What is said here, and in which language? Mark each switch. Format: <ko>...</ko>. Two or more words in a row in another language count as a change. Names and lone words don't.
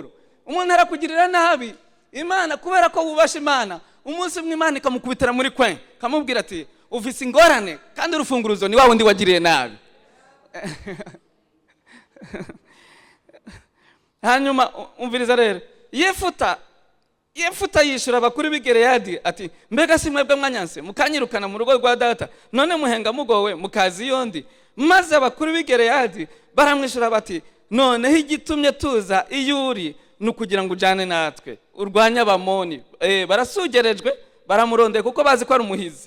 <rn>Umuntu arakugirira nabi, Imana kubera ko wubasha Imana, umunsi umwe Imana ikamukubitira muri kwe, kamubwira ati, ufise ingorane kandi urufunguruzo ni wa wundi wagiriye nabi. Hanyuma umviriza rero, Yefuta yishura abakuru b'Gileyadi ati, mbega si mwebwe mwanyanse mukanyirukana mu rugo rwa data, none muhenga mugowe mukazi yondi? Maze abakuru b'Gileyadi baramwishura bati, noneho igitumye tuza iyo uri nukugira ngo ujane natwe urwanya abamoni. Barasugerejwe baramurondeye kuko bazi ko ari umuhizi.</rn>